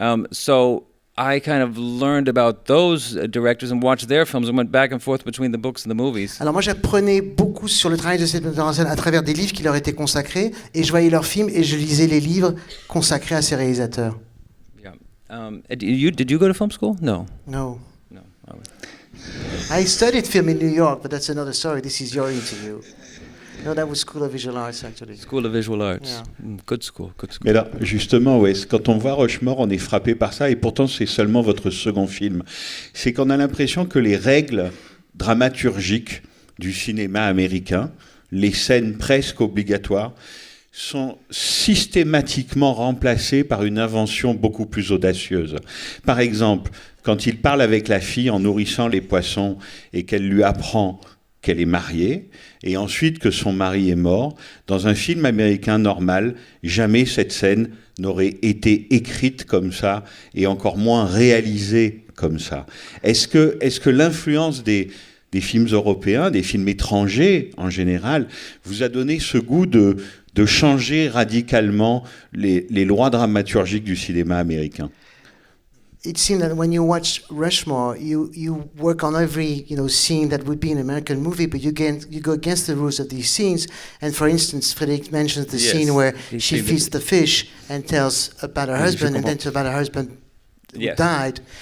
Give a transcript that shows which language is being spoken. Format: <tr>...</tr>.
<en>So I kind of learned about those directors and watched their films and went back and forth between the books and the movies.</en> <fr>Alors moi j'apprenais beaucoup sur le travail de ces metteurs en scène à travers des livres qui leur étaient consacrés, et je voyais leurs films et je lisais les livres consacrés à ces réalisateurs.</fr> <en>Yeah. Did you go to film school? No. No. No. I studied film in New York, but that's another story. This is your interview. No, that was School of Visual Arts, actually. School of Visual Arts. Yeah. Good school.</en> <fr>Mais là, justement, ouais, quand on voit Rochemort, on est frappé par ça, et pourtant c'est seulement votre second film. C'est qu'on a l'impression que les règles dramaturgiques du cinéma américain, les scènes presque obligatoires, sont systématiquement remplacées par une invention beaucoup plus audacieuse. Par exemple, quand il parle avec la fille en nourrissant les poissons et qu'elle lui apprend qu'elle est mariée, et ensuite que son mari est mort, dans un film américain normal, jamais cette scène n'aurait été écrite comme ça, et encore moins réalisée comme ça. Est-ce que l'influence des films européens, des films étrangers en général, vous a donné ce goût de de changer radicalement les lois dramaturgiques du cinéma américain.</fr> <en>It seemed that when you watch Rushmore, you work on every scene that would be an American movie, but you go against the rules of these scenes. And for instance, Frédéric mentions the scene where she feeds the fish and tells about her husband, and then tells about her husband who died.</en>